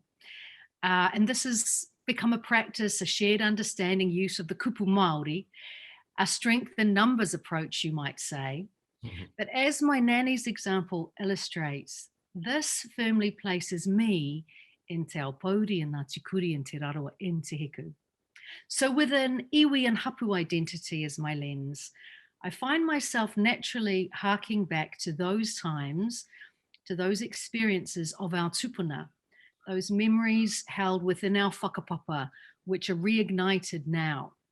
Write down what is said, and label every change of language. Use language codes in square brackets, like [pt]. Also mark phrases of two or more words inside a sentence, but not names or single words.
[en] And this has become a practice, a shared understanding, use of the [mi] kupu Māori, [en] a strength in numbers approach, you might say. But as my nanny's example illustrates, this firmly places me in te Aupouri and Ngāti Kurī and te Rarawa in te Hiku. So with an iwi and hapu identity as my lens, I find myself naturally harking back to those times, to those experiences of our tupuna, those memories held within our whakapapa, which are reignited now.